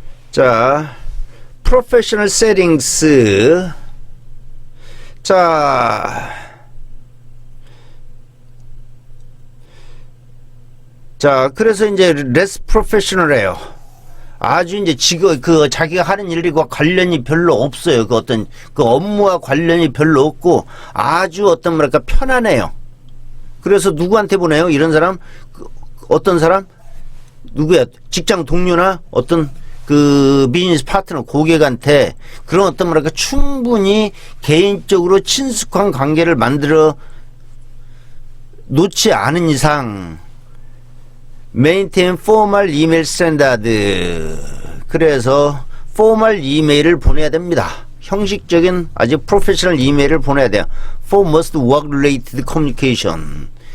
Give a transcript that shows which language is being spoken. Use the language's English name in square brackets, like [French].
[English] 자, professional settings. [Korean] 자, 그래서 이제 [English] less professional [Korean] 해요. 아주 이제 자기가 하는 일과 관련이 별로 없어요. 업무와 관련이 별로 없고 아주 편안해요. 그래서 누구한테 보내요? 이런 사람? 어떤 사람? 누구야? 직장 동료나 어떤 비즈니스 파트너, 고객한테 그런 충분히 개인적으로 친숙한 관계를 만들어 놓지 않은 이상 [English] maintain formal email standard. [Korean] 그래서 formal 이메일을 보내야 됩니다. 형식적인 아주 프로페셔널 이메일을 보내야 돼요. [English] For most work related communication.